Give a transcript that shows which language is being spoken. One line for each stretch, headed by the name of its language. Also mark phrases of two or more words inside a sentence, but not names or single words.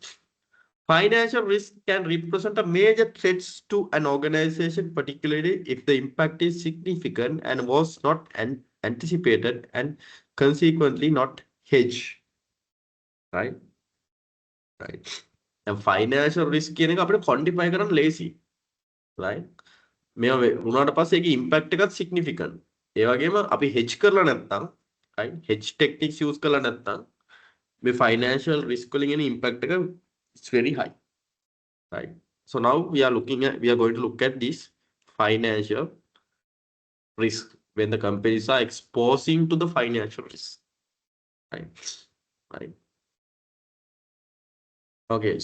English: Financial risk can represent a major threats to an organization, particularly if the impact is significant and was not anticipated and consequently not hedged. Right? Right. And financial risk
Sinhala: කියන එක අපිට quantify කරන්න lazy. Right? මේවා වුණාට පස්සේ ඒකේ impact එකත් significant. ඒ වගේම අපි hedge කරලා නැත්නම්, right?
English: Hedge techniques
Sinhala: use කරලා නැත්නම් මේ
English: financial risk
Sinhala: වලින් එන impact එක
English: it's very high. Right. So now we are going to look at this financial risk when the companies are exposing to the financial risk. Right. Right. Okay.